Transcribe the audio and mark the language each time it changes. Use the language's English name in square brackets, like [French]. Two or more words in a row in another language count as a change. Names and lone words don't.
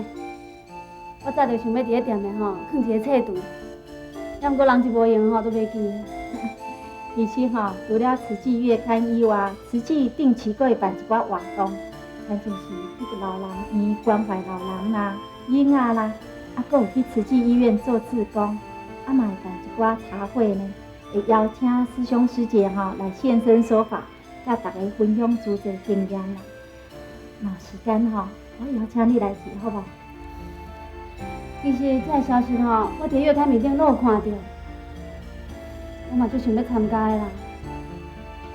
[Min Nan Chinese] 我早就想要伫咧店内吼放一个册图，要毋过人一无闲吼都袂记。其实吼，除了慈济月刊以外，慈济定期佫会办一寡活动，像就是去老人院关怀老人啦、婴仔啦，啊，佫有去慈济医院做志工，啊嘛会办一寡茶会呢，会邀请师兄师姐吼来现身说法，甲大家分享自济经验啦。若有时间吼，我邀请你来是好无？其实这个消息吼，我伫月刊面顶拢有看到，我嘛足想要参加的啦。